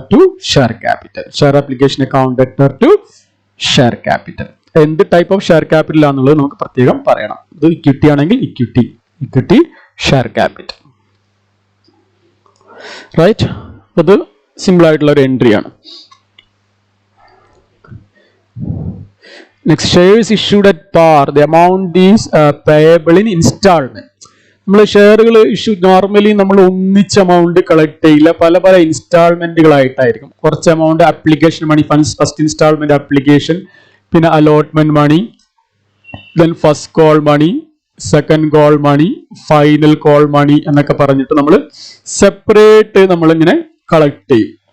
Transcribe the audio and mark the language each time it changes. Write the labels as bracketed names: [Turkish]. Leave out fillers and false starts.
[English] To share capital. Share application account debtor to share capital. [Malayalam] എന്ത് type of share capital ആണെന്നുള്ളത് നമുക്ക് പ്രത്യേകം പറയണം. ഇത് ഇക്വിറ്റി ആണെങ്കിൽ ഇക്വിറ്റി ഷെയർ ക്യാപിറ്റൽ. റൈറ്റ്, അത് സിമ്പിൾ ആയിട്ടുള്ള ഒരു എൻട്രി ആണ്. [English] Next, shares issued at par. The amount is payable in installment. [Malayalam] നമ്മൾ ഷെയറുകൾ ഇഷ്യൂ നോർമലി നമ്മൾ ഒന്നിച്ച് എമൗണ്ട് കളക്ട് ചെയ്യില്ല, പല പല ഇൻസ്റ്റാൾമെന്റുകളായിട്ടായിരിക്കും. കുറച്ച് എമൗണ്ട് ആപ്ലിക്കേഷൻ മണി, ഫസ്റ്റ് ഇൻസ്റ്റാൾമെന്റ് ആപ്ലിക്കേഷൻ, പിന്നെ അലോട്ട്മെന്റ് മണി, then first call money, second call money, final call money എന്നൊക്കെ പറഞ്ഞിട്ട് നമ്മൾ സെപ്പറേറ്റ് നമ്മളിങ്ങനെ കളക്ട് ചെയ്യും.